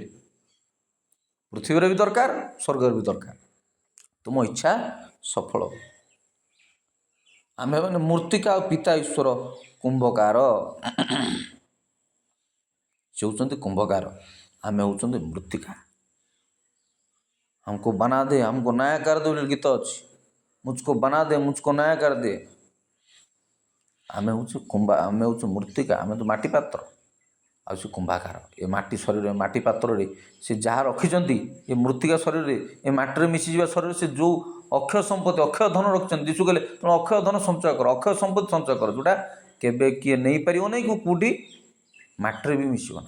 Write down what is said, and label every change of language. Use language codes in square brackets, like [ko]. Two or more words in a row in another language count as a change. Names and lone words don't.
[or] ପୃଥିବୀରେ ବି ଦରକାର, ସ୍ୱର୍ଗରେ ବି ଦରକାର। ତୁମ ଇଚ୍ଛା ସଫଳ ହଉ। ଆମେମାନେ ମୂର୍ତ୍ତିକା ଆଉ ପିତା ଈଶ୍ୱର କୁମ୍ଭକାର। ସେ ହେଉଛନ୍ତି କୁମ୍ଭକାର, ଆମେ ହେଉଛନ୍ତି ମୃତ୍ତିକା। [hi] हमको बना दे, हमको नया कर दे [or] ବୋଲି ଗୀତ ଅଛି। [hi] मुझको बना दे, मुझको नया कर दे। [or] ଆମେ ହେଉଛୁ ମୂର୍ତ୍ତିକା, ଆମେ ତ ମାଟି ପାତ୍ର, ଆଉ ସେ କୁମ୍ଭାକାର। ଏ ମାଟି ଶରୀର, ମାଟି ପାତ୍ରରେ ସେ ଯାହା ରଖିଛନ୍ତି, ଏ ମୃତ୍ତିକା ଶରୀରରେ, ଏ ମାଟିରେ ମିଶିଯିବା ଶରୀରରେ ସେ ଯେଉଁ ଅକ୍ଷୟ ସମ୍ପତ୍ତି, ଅକ୍ଷୟ ଧନ ରଖିଛନ୍ତି। ଯୀଶୁ କହିଲେ ତେଣୁ ଅକ୍ଷୟ ଧନ ସଞ୍ଚୟ କର, ଅକ୍ଷୟ ସମ୍ପତ୍ତି ସଞ୍ଚୟ କର, ଯେଉଁଟା କେବେ କିଏ ନେଇପାରିବ ନାହିଁ, କେଉଁଠି ମାଟିରେ ବି ମିଶିବ ନା।